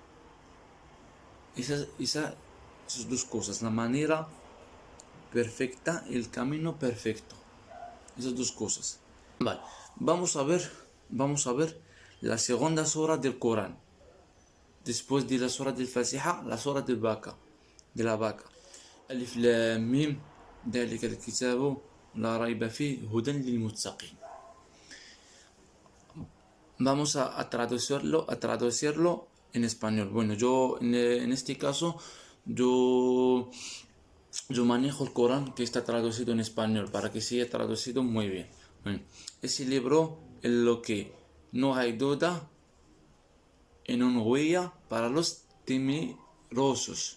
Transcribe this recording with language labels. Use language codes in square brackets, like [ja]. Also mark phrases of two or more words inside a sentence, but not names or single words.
[es] Esas dos cosas, la manera perfecta y el camino perfecto. Esas dos cosas. Vale, vamos a ver la segunda sura del Corán. Después de la sura del Fatiha, la sura de la vaca. [ar] الم, ذلك الكتاب لا ريب فيه هدى للمتقين. [es] Vamos a traducirlo en español. Bueno, yo en este caso yo manejo el Corán que está traducido en español para que sea traducido muy bien. Bueno, ese libro es lo que no hay duda en una huella para los temerosos.